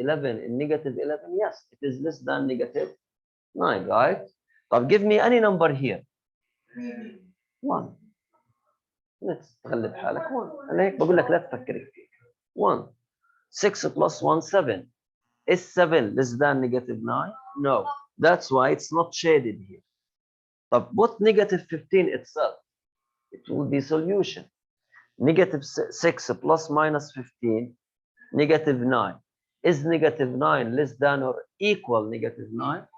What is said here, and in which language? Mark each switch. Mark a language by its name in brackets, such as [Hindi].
[English] In -11, yes, it is less than -9, right? طب give me any number here. 1. [Arabic] Let's تغلب حالك 1. أنا هيك بقول لك لا تفكر كثير. 1. [English] 6 plus 1, 7. Is 7 less than negative 9? No. That's why it's not shaded here. But put negative 15 itself. It will be solution. Negative 6 plus minus 15, negative 9. Is negative 9 less than or equal negative 9?